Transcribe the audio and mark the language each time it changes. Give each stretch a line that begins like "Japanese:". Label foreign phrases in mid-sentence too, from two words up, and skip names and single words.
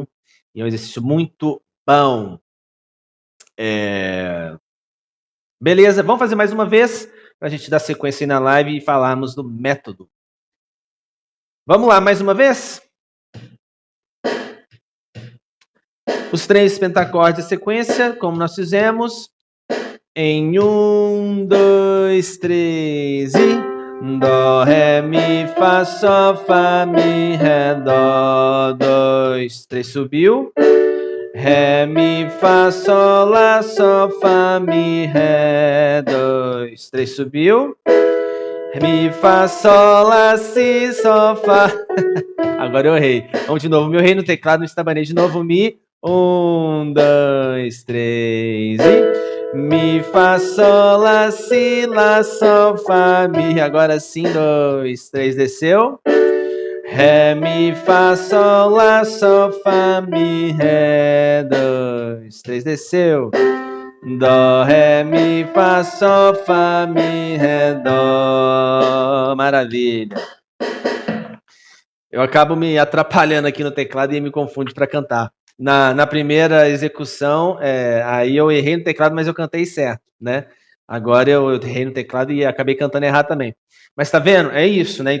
Portuguese: E é um exercício muito bom. Beleza, vamos fazer mais uma vez para a gente dar sequência aí na live e falarmos do método. Vamos lá, mais uma vez? Os 3 pentacordes de sequência, como nós fizemos. Em 1, 2, 3 e... Dó, ré, mi, fá, sol, fá, mi, ré, dó. 2, 3, subiu. Ré, mi, fá, sol, lá, sol, fá, mi, ré. 2, 3, subiu. Ré, mi, fá, sol, lá, si, sol, fá. Agora eu errei. Vamos de novo. Meu rei no teclado, no estabanei. De novo, mi. 1, 2, 3 e... Mi, fá, sol, lá, si, lá, sol, fá, mi. Agora sim, 2, 3, desceu. Ré, mi, fá, sol, lá, sol, fá, mi, ré. 2, 3, desceu. Dó, ré, mi, fá, sol, fá, mi, ré, dó. Maravilha. Eu acabo me atrapalhando aqui no teclado e me confundo para cantar. Na primeira execução, aí eu errei no teclado, mas eu cantei certo, né? Agora eu errei no teclado e acabei cantando errado também. Mas tá vendo? É isso, né?